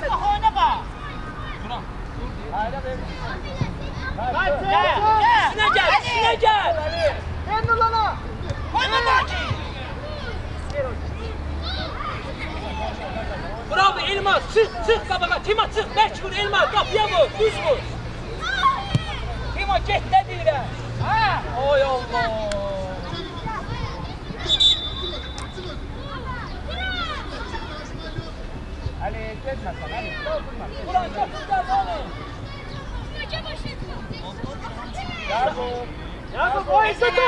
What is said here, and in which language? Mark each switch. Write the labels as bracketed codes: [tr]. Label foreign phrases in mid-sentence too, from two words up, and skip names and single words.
[tr] neyse. bak oyna bak. Üstüne gel. Sen Nurlan'a. Koyma bak. [az] Bravo Elmas, çık qabağa, Timo çık, bərk vur Elmas, qapıya vur, düz vur. Timo get də deyirəm. Ha? Oy Allah. [tr] Ali geçme sen. Ali. Doldurma. Ulan çok güzel oğlum. Yakup o ise tut.